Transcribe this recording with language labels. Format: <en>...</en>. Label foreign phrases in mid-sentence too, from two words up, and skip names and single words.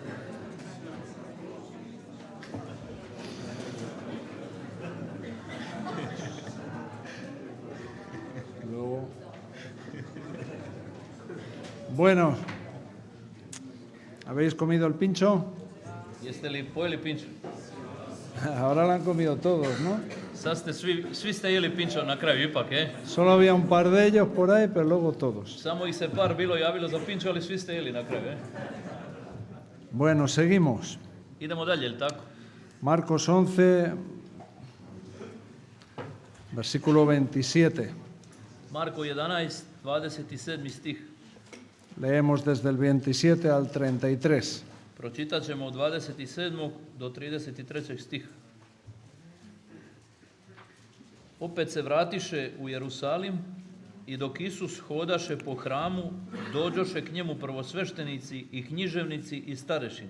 <es>Luego... Bueno, ¿habéis comido el pincho?</es> <sr>Jeste li pojeli pinčo?</sr> <es>Ahora lo han comido todos, ¿no?</es> <sr>Sad ste svi ste jeli pinčo na kraju ipak,</sr> <es>Solo había un par de ellos por ahí, pero luego todos.</es> <sr>Samo ih se par bilo javilo za pinčo, ali svi ste jeli na kraju,</sr> <es>Bueno, seguimos.</es> <sr>Idemo dalje, jel tako?</sr> <es>Marcos 11, versículo 27.</es> <sr>Marko 11, 27. stih.</sr> <es>Leemos desde el 27 al 33.</es> <sr>Pročitat ćemo od 27. do 33. stiha. Opet se vratiše u Jerusalim i dok Isus hodaše po hramu, dođoše k njemu prvosveštenici i književnici i starešine.</sr>